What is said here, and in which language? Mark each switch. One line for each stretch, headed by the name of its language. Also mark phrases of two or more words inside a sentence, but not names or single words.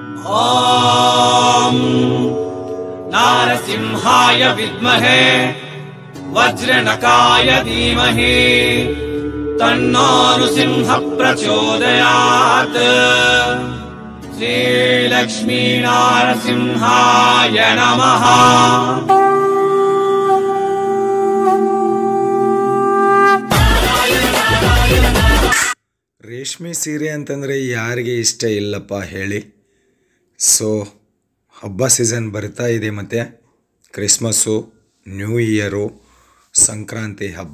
Sanskrit: ॐ नारसिंहाय विद्महे वज्रनकाय धीमहि तन्नो नृसिंहः प्रचोदयात्। श्रीलक्ष्मी नारसिंहाय नमः।
Kannada: ರೇಷ್ಮೆ ಸೀರೆ ಅಂತಂದರೆ ಯಾರಿಗೆ ಇಷ್ಟ ಇಲ್ಲಪ್ಪ ಹೇಳಿ. ಸೊ ಹಬ್ಬ ಸೀಸನ್ ಬರ್ತಾ ಇದೆ, ಮತ್ತು ಕ್ರಿಸ್ಮಸ್ಸು, ನ್ಯೂ ಇಯರು, ಸಂಕ್ರಾಂತಿ ಹಬ್ಬ.